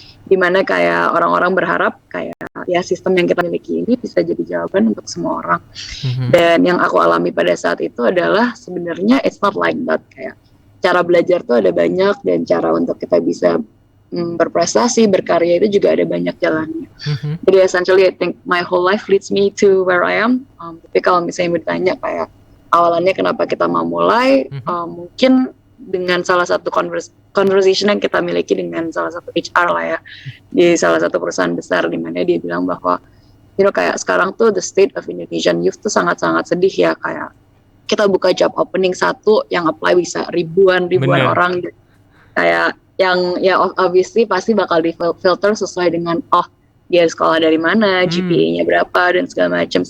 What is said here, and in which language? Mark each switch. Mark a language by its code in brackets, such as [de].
[id] Dimana kayak orang-orang berharap kayak ya sistem yang kita miliki ini bisa jadi jawaban untuk semua orang. Dan yang aku alami pada saat itu adalah sebenarnya [en] it's not like that. [id] Kayak cara belajar tuh ada banyak dan cara untuk kita bisa berprestasi, berkarya itu juga ada banyak jalannya. Jadi [en] essentially I think my whole life leads me to where I am. [id] Tapi kalau misalnya ditanya kayak awalannya kenapa kita mau mulai, mungkin dengan salah satu conversation yang kita miliki dengan salah satu HR lah ya, di salah satu perusahaan besar, di mana dia bilang bahwa kayak sekarang tuh [en] the state of Indonesian youth [id] tuh sangat-sangat sedih ya, kayak kita buka job opening satu yang apply bisa ribuan orang, kayak yang ya obviously pasti bakal di filter sesuai dengan dia sekolah dari mana, GPA-nya berapa dan segala macam.